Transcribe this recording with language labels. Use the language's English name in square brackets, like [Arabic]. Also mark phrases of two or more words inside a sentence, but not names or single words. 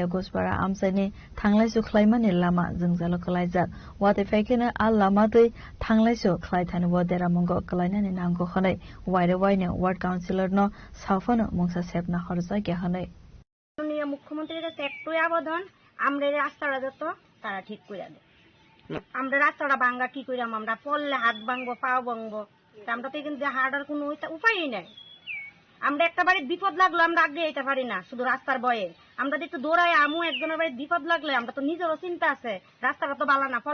[Kok Borok] गोसपारा आमसाइनि थांलायसो खलायमानि लामा जोंजालो खलायजाक वाते फाइकेनो आ लामादै थांलायसो खलायथानबो देरामंगो खलायनानि नांगो हनै वाइरे वाइनो वार्ड काउन्सिलर न साफनो मुंसा सेबना हरजागे हनै [Bangla] মাননীয় মুখ্যমন্ত্রীর কাছে একটুই আবেদন আমরা রাস্তাটা যত তারা ঠিক করে দেয় আমরা রাস্তাটা ভাঙা কি কইরাম আমরা পড়লে হাত ভাঙবো পাও ভাঙবো আমরা তো কিন্তু হাঁটার কোনো উপায়ই নাই আমরা একটা বাড়ির বিপদ লাগলো আমরা আগে যেতে পারি না শুধু রাস্তার ভয়ে আমরা যদি একটু দৌড়াই আমু একজনের বাড়ির বিপদ লাগলে আমরা তো নিজেরও চিন্তা আছে রাস্তাটা তো ভালো না